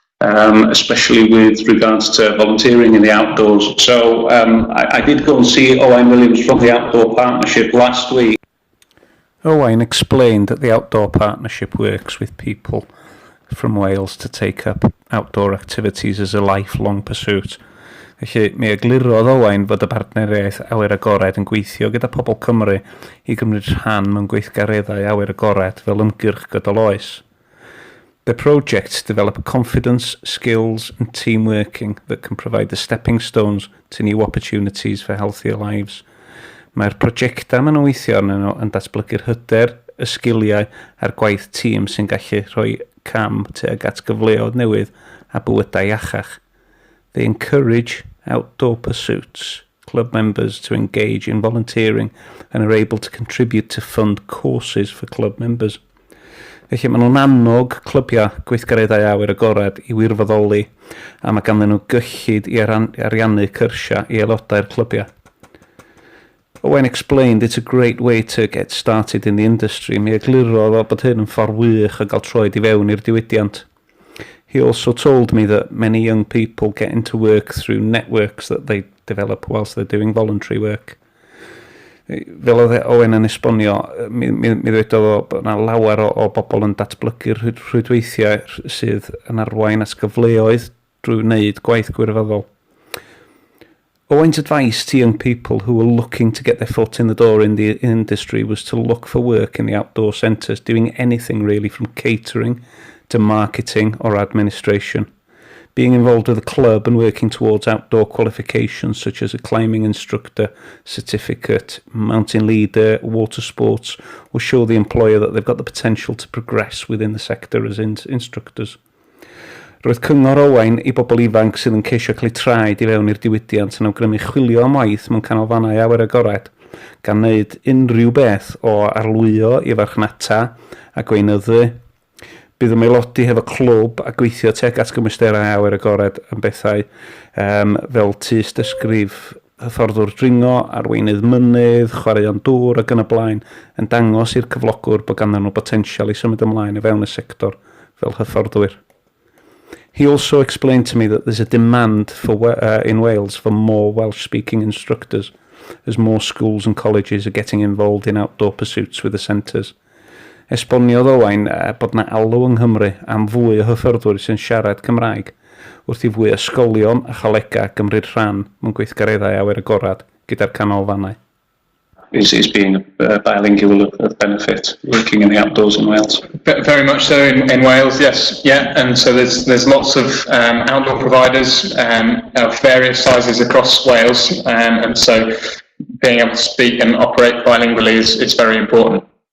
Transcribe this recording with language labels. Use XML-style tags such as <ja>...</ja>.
<en>Especially with regards to volunteering in the outdoors. So I did go and see Owain Williams from the Outdoor Partnership last week. Owain explained that the Outdoor Partnership works with people from Wales to take up outdoor activities as a lifelong pursuit.</en> <cy>Felly, mi eglurodd Owain fod y partneriaeth Awyr Agored yn gweithio gyda pobl Cymru i gymryd rhan mewn gweithgareddau Awyr Agored fel ymgyrch gydol oes.</cy> <en>The projects develop confidence, skills and team working that can provide the stepping stones to new opportunities for healthier lives.</en> <cy>Mae'r prosiectau maen nhw'n weithio arnyn nhw yn datblygu'r hyder, y sgiliau a'r gwaith tîm sy'n gallu rhoi cam tuag at gyfleoedd newydd a bywydau iachach.</cy> <en>They encourage outdoor pursuits, club members to engage in volunteering and are able to contribute to fund courses for club members.</en> <cy>Felly maen nhw'n annog clybiau gweithgareddau Awyr Agored i wirfoddoli, a mae ganddyn nhw gyllid i ariannu cyrsia i aelodau'r clybiau.</cy> <en>Owen explained it's a great way to get started in the industry.</en> <cy>Mi eglurodd o bod hyn yn ffordd wych o gael troed i fewn i'r diwydiant.</cy> <en>He also told me that many young people get into work through networks that they develop whilst they're doing voluntary work.</en> <cy>Fel oedd Owen yn esbonio, mi ddwedodd o bod yna lawer o bobl yn datblygu'r rhwydweithiau sydd yn arwain at gyfleoedd drwy wneud gwaith gwirfoddol.</cy> <en>Owen's advice to young people who were looking to get their foot in the door in the industry was to look for work in the outdoor centres, doing anything really from catering to marketing or administration. Being involved with a club and working towards outdoor qualifications such as a climbing instructor, certificate, mountain leader, water sports will show the employer that they've got the potential to progress within the sector as instructors.</en> <cy>Roedd cyngor Owain i bobl ifanc sydd yn ceisio cael eu traed i fewn i'r diwydiant yn awgrymu chwilio am waith mewn canolfannau Awyr Agored, gan wneud unrhyw beth o arlwyo i farchnata a gweinyddu. Bydd yn aelodi hefo clwb a gweithio tuag at gymwysterau Awyr Agored yn bethau fel tyst ysgrif, hyfforddwr dringo, arweinydd mynydd, chwaraeon dŵr ac yn y blaen, yn dangos i'r cyflogwr bod ganddyn nhw potensial i symud ymlaen o fewn y sector fel hyfforddwyr.</cy> <en>He also explained to me that there's a demand in Wales for more Welsh-speaking instructors, as more schools and colleges are getting involved in outdoor pursuits with the centres.</en> <cy>Esboniodd Owain bod yna alw yng Nghymru am fwy o hyfforddwyr sy'n siarad Cymraeg, wrth i fwy ysgolion a cholegau gymryd rhan mewn gweithgareddau Awyr Agored gyda'r canolfannau.</cy> <en>Is being bilingual of benefit working in the outdoors in Wales? Very much so in Wales, yes, yeah. And so there's lots of outdoor providers of various sizes across Wales, and so being able to speak and operate bilingually is very important.</en>